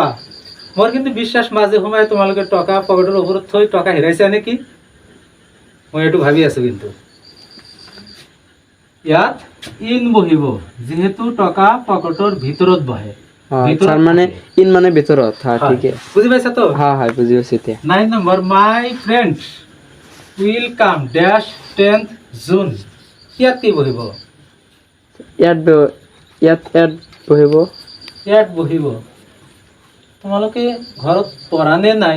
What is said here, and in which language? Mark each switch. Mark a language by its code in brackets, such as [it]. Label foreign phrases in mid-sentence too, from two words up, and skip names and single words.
[as] মোৰ কিন্তু বিশ্বাস মাজে সময়ে তোমালোকে টকা পকেটৰ ওপৰত থৈ টকা হেৰাইছা নেকি, মই এইটো ভাবি আছো। কিন্তু ইয়াত ইন বহিব যিহেতু টকা পকেটৰ ভিতৰত বহে। স্যার মানে ইন মানে ভিতৰত। হ্যাঁ ঠিক আছে, বুজি পাইছা তো? হ্যাঁ হ্যাঁ বুজি পাইছো এতিয়া। [en] 9 নম্বৰ, my friends will come dash 10th June. [as] ইয়াত কি বহিব? ইয়াত বহিব। ইয়াত বহিব। তোমালোকে ঘৰত পঢ়া নে নাই?